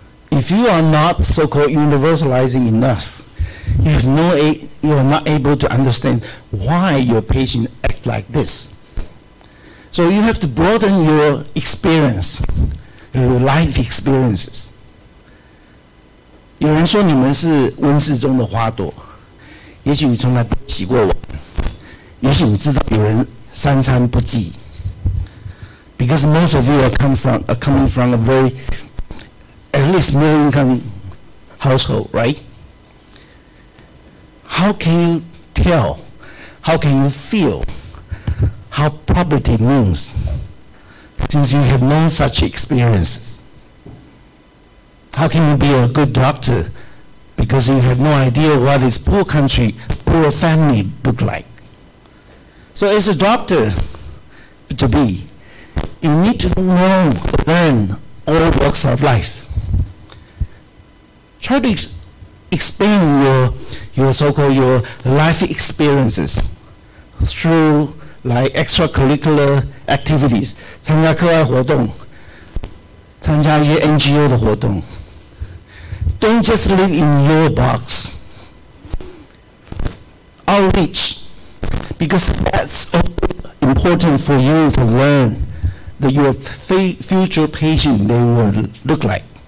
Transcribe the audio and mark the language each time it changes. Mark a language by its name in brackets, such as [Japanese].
[English] If you are not so-called universalizing enough, you are not able to understand why your patient acts like this. So you have to broaden your experience, your life experiences. [Chinese] 有人说你们是温室中的花朵，也许你从来不洗过碗，也许你知道有人三餐不继。 [English] Because most of you are coming from a very, at least middle income household, right? How can you tell? How can you feel how poverty means since you have no such experiences? How can you be a good doctor because you have no idea what is poor country, poor family look like? So as a doctor to be, you need to learn all walks of life. Try to explain your so-called your life experiences through like extracurricular activities. [Chinese] 参加课外活动，参加一些 NGO 的活动。 [English] Don't just live in your box. Outreach, because that's important for you to learn that your future patient they will look like.